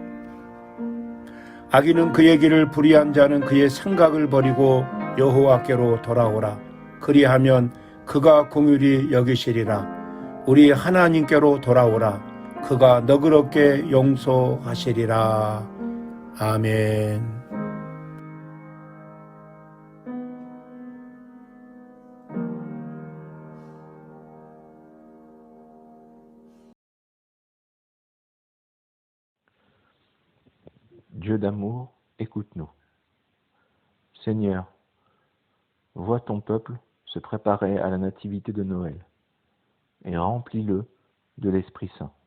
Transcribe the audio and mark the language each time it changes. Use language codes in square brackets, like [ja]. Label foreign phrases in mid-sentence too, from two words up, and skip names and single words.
[ko] 악인은 그의 길을 불의한 자는 그의 생각을 버리고 여호와께로 돌아오라. 그리하면 그가 긍휼히 여기시리라. 우리 하나님께로 돌아오라. 그가 너그럽게 용서하시리라. 아멘. [fr] Dieu d'amour, écoute-nous. Seigneur, vois ton peuple se préparer à la nativité de Noël et remplis-le de l'Esprit Saint.